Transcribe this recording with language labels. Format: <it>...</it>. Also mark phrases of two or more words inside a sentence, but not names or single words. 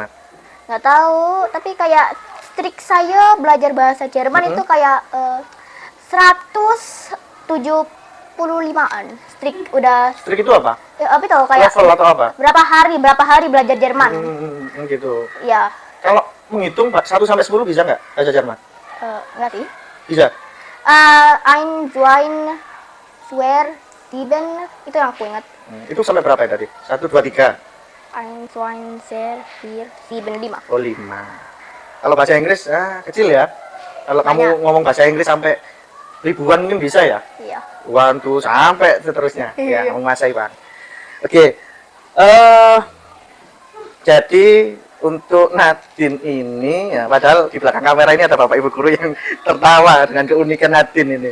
<id>Nggak tahu, tapi kayak trik saya belajar bahasa Jerman itu kayak 175-an. Trik udah Trik itu apa? apa itu kayak Level atau apa? berapa hari belajar Jerman. Gitu. Iya. Kalau menghitung 1 sampai 10 bisa nggak bahasa Jerman? Nggak sih. Bisa.</id> <de>Ein, zwei, swear, sieben,</de> <id>itu yang aku ingat. Itu sampai berapa ya tadi? 1, 2, 3.</id> <de>Ein, zwei, vier, sieben, 5.</de> <id>Oh 5. Kalau bahasa Inggris kecil ya. Kalau kamu Banyak. ngomong bahasa Inggris sampai ribuan mungkin bisa ya. Iya. 1, 2 sampai seterusnya. Ya, Iya. menguasai Bang. Oke. Jadi untuk Nadine ini ya, padahal di belakang kamera ini ada Bapak Ibu guru yang tertawa dengan keunikan Nadine ini.</id>